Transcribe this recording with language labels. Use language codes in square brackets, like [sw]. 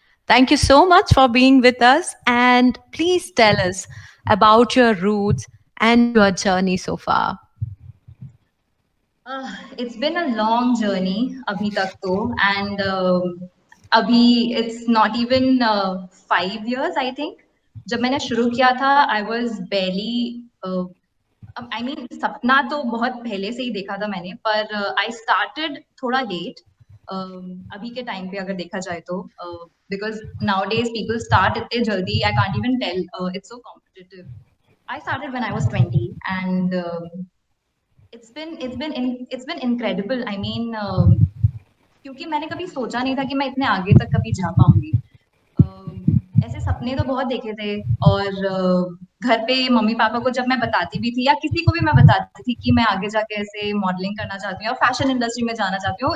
[en] Thank you so much for being with us, and please tell us about your roots and your journey so far. It's been a long journey, [hi] abhi tak to, [en] and abhi it's not even 5 years, I think. [hi] जब मैंने शुरू किया था, [en] I was barely. I mean, [hi] सपना तो बहुत पहले से ही देखा था मैंने, पर [en] I started [hi] थोड़ा late. अभी के टाइम पे अगर देखा जाए तो, [en] because nowadays people start [hi] इतने जल्दी, [en] I can't even tell. It's so competitive. I started when I was 20, and it's been incredible. I mean, [hi] क्योंकि मैंने कभी सोचा नहीं था कि मैं इतने आगे तक कभी जा पाऊंगी. ऐसे सपने तो बहुत देखे थे, और घर पे मम्मी पापा को जब मैं बताती भी थी या किसी को भी मैं बताती थी कि मैं आगे जाके ऐसे मॉडलिंग करना चाहती हूँ और फैशन इंडस्ट्री में जाना चाहती हूँ.